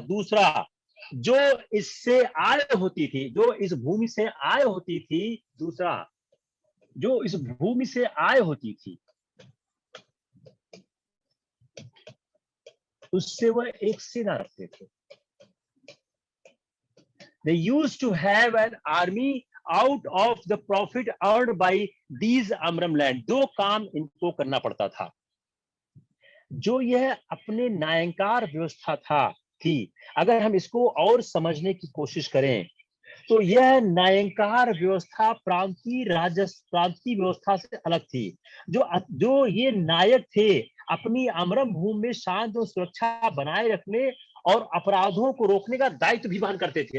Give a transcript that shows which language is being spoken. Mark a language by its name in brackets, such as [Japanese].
[Hindi] दूसरा, जो इससे आय होती थी, जो इस भूमि से आय होती थी, दूसरा जो इस भूमि से आय होती थी, उससे वह एक सेना रखते थे। [English] They used to have an army out of the profit earned by these अमरम land. [Hindi] 2 काम इनको करना पड़ता था। जो यह अपने नायंकार व्यवस्था थी, अगर हम इसको और समझने की कोशिश करें, तो यह नायंकार व्यवस्था प्रांतीय व्यवस्था से अलग थी। जो ये नायक थे, अपनी अमरम भूमि में शांति और सुरक्षा बनाए रखने और अपराधों को रोकने का दायित्व भी वहन करते थे।